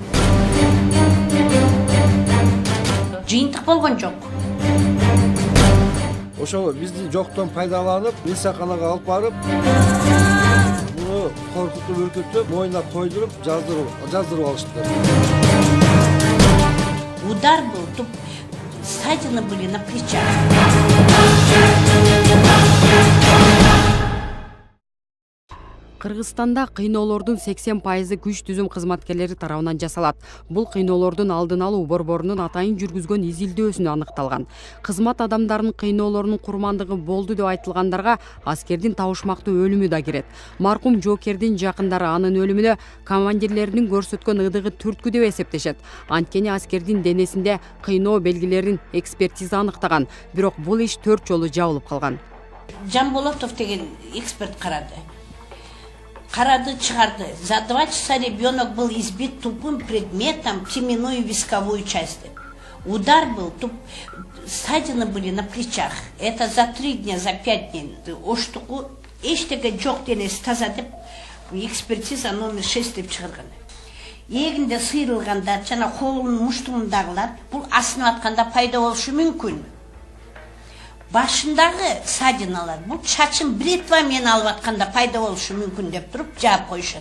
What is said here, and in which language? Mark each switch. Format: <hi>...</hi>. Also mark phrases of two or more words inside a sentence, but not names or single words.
<ky>Жыйынтык болгон жок. Ошо бизди жоктон пайдаланып, милсаканага алып барып, муну коркутуп, үркүтүп, моюна койдуруп, жаздырып алышты.</ky> <ru>Удар был, тут ссадины были на плечах.</ru> <ky>Кыргызстанда кыйноолордун 80% күч түзүм кызматкерлери тарабынан жасалат. Бул кыйноолордун алдын алуу борборунун атайын жүргүзгөн изилдөөсүнө аныкталган. Кызмат адамдарынын кыйноолорунун курмандыгы болду деп айтылгандарга аскердин табышмактуу өлүмү да кирет. Маркум жоокердин жакындары анын өлүмүнө командирлеринин көрсөткөн ыдыгы түрткү деп эсептешет. Анткени аскердин денесинде кыйноо белгилерин экспертиза аныктаган, бирок бул иш 4 жолу жабылып калган. Жамболотов деген эксперт карады, чыгарды.</ky> <ru>За 2 часа ребенок был избит тупым предметом в теменную висковую часть. Удар был, ссадины были на плечах. Это за 3 дня, за 5 дней.</ru> <ky>Оштуку эчтеге жок делес таза деп экспертиза номер 6 деп чыгарган. Эгинде сыйрылгандар, жана колунун муштугундагылар бул асынып атканда пайда болушу мүмкүн. Башындагы ссадиналар бул чачын бритвамен алып атканда пайда болушу мүмкүн деп туруп жаап коюшат.</ky>